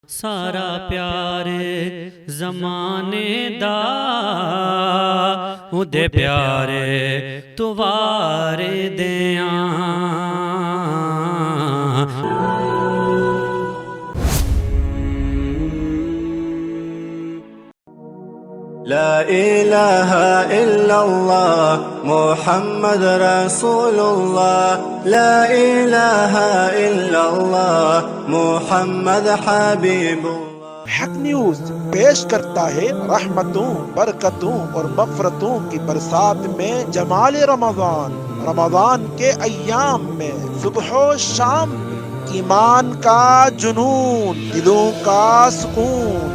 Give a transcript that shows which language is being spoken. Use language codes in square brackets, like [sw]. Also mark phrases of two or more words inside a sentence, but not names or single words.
[pa] سارا پیار زمانے دا اودے پیارے تو وار دیاں [ar] لا إله إلا الله محمد رسول الله لا إله إلا الله محمد حبيب الله [ur] حق نیوز پیش کرتا ہے رحمتوں برکتوں اور مغفرتوں کی برسات میں جمال رمضان کے ایام میں صبح و شام ایمان کا جنون دلوں کا سکون.